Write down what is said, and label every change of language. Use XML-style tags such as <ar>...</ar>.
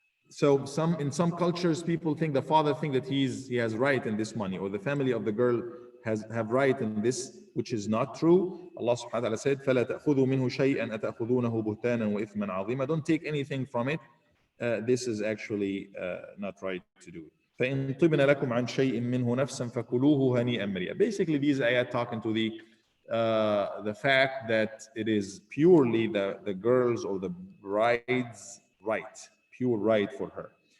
<en>So in some cultures, people think the father think that he has right in this money, or the family of the girl have right in this, which is not true.</en> <ar>Allah subhanahu wa ta'ala said, فَلَا تَأْخُذُوا مِنْهُ شَيْئًا أَتَأْخُذُونَهُ بُهْتَانًا وَإِثْمًا عَظِيمًا.</ar> <en>Don't take anything from it. This is actually not right to do.</en> <ar>فَإِن طِبْنَ لَكُمْ عَنْ شَيْءٍ مِّنْهُ نَفْسًا فَكُلُوهُ هَنِيئًا مَرِيئًا.</ar> <en>Basically, these ayat talking to the fact that it is purely the girl's or the bride's right, pure right for her.</en>